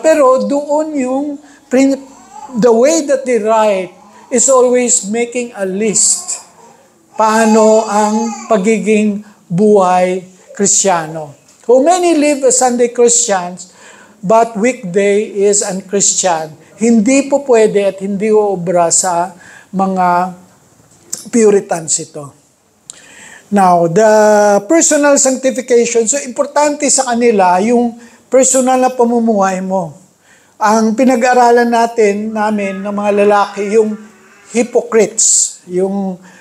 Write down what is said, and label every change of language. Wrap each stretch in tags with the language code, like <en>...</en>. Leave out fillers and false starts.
<tl>Pero doon yung,</tl> <en>the way that they write is always making a list.</en> <tl>Paano ang pagiging buhay Kristiyano.</tl> <en>So many live as Sunday Christians, but weekday is un-Christian.</en> <tl>Hindi po pwede at hindi uobra sa mga Puritans ito.</tl> <en>Now, the personal sanctification,</en> <tl>so importante sa kanila yung personal na pamumuhay mo. Ang pinag-aralan namin ng mga lalaki, yung hypocrites, yung</tl>